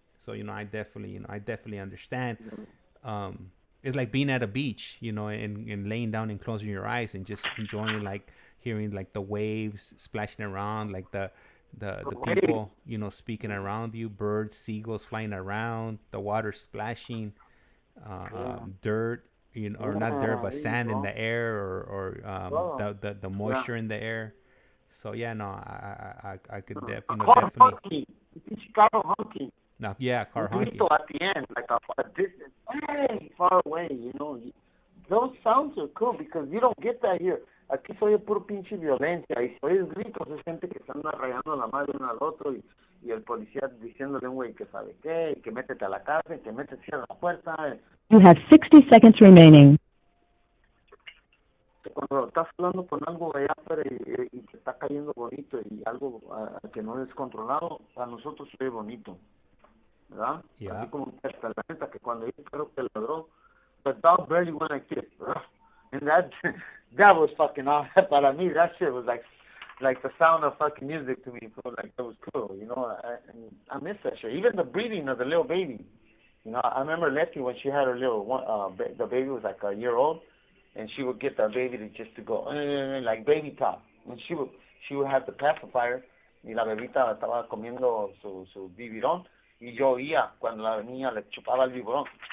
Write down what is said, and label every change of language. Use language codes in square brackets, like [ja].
[en] So, you know, I definitely understand. It's like being at a beach, you know, and laying down and closing your eyes and just enjoying, like, hearing, like, the waves splashing around, like the people, you know, speaking around you, birds, seagulls flying around, the water splashing, dirt, you know, or not dirt, but sand in the air, or the moisture in the air. So yeah, no, I could definitely. Chicago honky. No, yeah, car [es] Un [en] honking. grito at the end, like a distance, hey, far away, you know. Those sounds are cool because you don't get that here. [es] Aquí se oye puro pinche violencia y se oye gritos de gente que se anda rayando la madre uno al otro y el policía diciéndole a un güey que sabe qué, y que métete a la casa, y que métete, cierra la puerta. [en] You have 60 seconds remaining. [es] Cuando estás hablando con algo allá afuera y te está cayendo bonito y algo que no es controlado, a nosotros se ve bonito, ¿verdad? [en] Yeah. [es] Así como hasta la neta que cuando yo creo que ladró, [en] the dog barely went like this, and that was fucking awesome. [es] Para mí, [en] that shit was like the sound of fucking music to me. So like that was cool, you know. I miss that shit. Even the breathing of the little baby. You know, I remember Letty when she had her little one. The baby was like a year old, and she would get the baby to go like baby talk. And she would have the pacifier, [es] y la bebita estaba comiendo su biberón, y yo oía cuando la niña le chupaba el biberón.